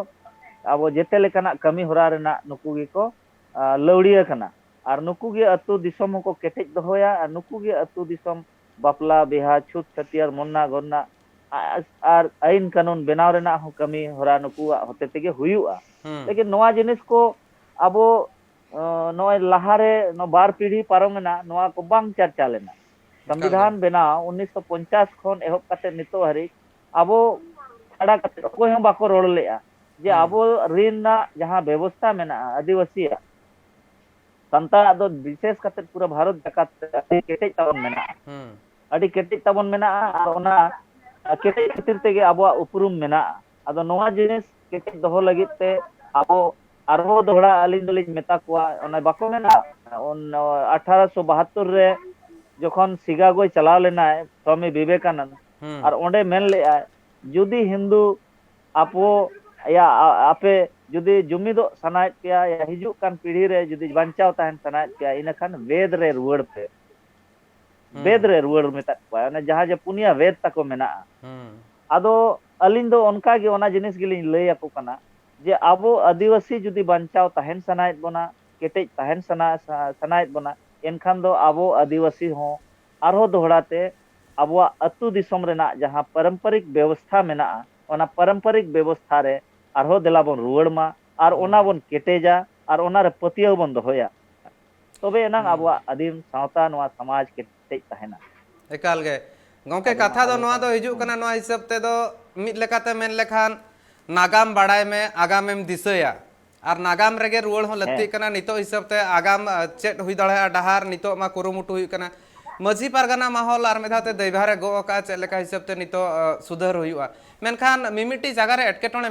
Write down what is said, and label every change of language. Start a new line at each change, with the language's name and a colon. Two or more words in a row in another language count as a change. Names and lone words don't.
Santali: आबो जेते लेकाना कमी होरा रेना नुकु गे को लौड़िया कना आर नुकु गे अतु दिसम को केटेज दोहोया आर नुकु गे अतु दिसम बापला बिहा छुत छतियार मोन्ना गन्ना आर
Hindi: आइन कानून
Santali: बनाव रेना हो कमी होरा नुकु होते तेगे हुयुआ लेकिन नवा जिनिस को आबो नय लाहारे न बार पीढ़ी पारमना नवा को बांग चर्चा लेना संविधान बनाव 1950 खन एहब काते नितो हरि आबो छाड़ा काते कोई हम बाको रोड़ लेआ जे आबो ऋण ना जहाँ व्यवस्था मेना आदिवासी संताल दो विशेष काते पूरा भारत जाकात अति केटेज ताबन मेना अति केटेज ताबन मेना आर ओना केटेज खातिर तेगे आबो उपरुम मेना आदो नवा जिनिस केटेज दोहो लगित ते आबो आरो दोहड़ा अलिन दोलिन मेता कुआ ओना बाको मेना 1872 रे जखन शिकागोय चलाव लेना स्वामी विवेकानंद और ओंडे मेन ले जुदी हिंदू आपो या आपे जुदी जुमिदो सनायत पिया या हिजुक कान पीढ़ी रे जुदी बंचाव ताहन सनायत पिया इनखान वेद रे रुवड़ पे वेद रे रुवड़ मेता कुआ ओना जहाँ जे पुनिया वेद तको मेना आदो अलिन दो उनका गे ओना जिनिस गिलिन लय ako kana जे आबो आदिवासी जुदी बंचाव ताहन सनायत बना केटेज ताहन सनायत बना एनखान दो आबो आदिवासी हो आरो दोहड़ाते आबो अतु दिसम रेना जहाँ
Hindi: पारंपरिक व्यवस्था
Santali: मेना ओना
Hindi: पारंपरिक व्यवस्था
Santali: रे आरो देला बन रुवड़ मा आर ओना बन केटेजा आर ओना रे पतियो बन दोहया तबे एनांग आबो आदिम सावता नवा समाज केटेज ताहना एकाल गे गौके कथा दो नवा दो हिजुक कना नवा हिसाब ते दो मिद लेकाते मेन लेखान नागाम बाड़ाय में आगाम एम दिसया और नागाम रेगे रुवड़ हो लत्ती कना नितो हिसाब ते आगाम चेट हुई दड़े डहार नितो मा कुरुमुटु हुई कना माझी पारगाना माहौल और मेधाते दैभारे गो का चेक लेका हिसाब ते नितो सुधर हुआ मेनखान मिमिटी जगह रे एटकेटोणे